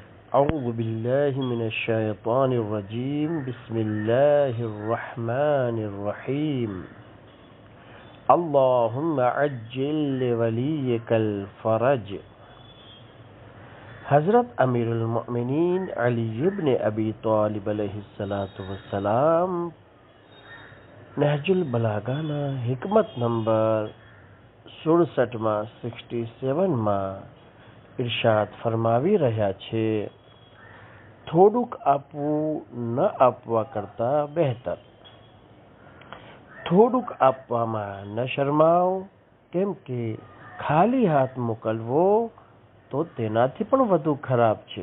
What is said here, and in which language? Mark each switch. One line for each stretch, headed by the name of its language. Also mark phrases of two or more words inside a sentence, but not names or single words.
Arabic: أعوذ بالله من الشيطان الرجيم بسم الله الرحمن الرحيم اللهم عجل لوليك الفرج.
Gujarati: हज़रत अमीरुल मोमिनीन अली इब्न अबी तालिब अलैहिस्सलाम નહજુલ બલાગાના હિકમત નંબર 67 માં 67 માં ઇરશાદ ફરમાવી રહ્યા છે, થોડુંક આપવું ન આપવા કરતા બહેતર. થોડુંક આપવામાં ન શરમાવ, કેમ કે ખાલી હાથ મોકલવો તો તેનાથી પણ વધુ ખરાબ છે.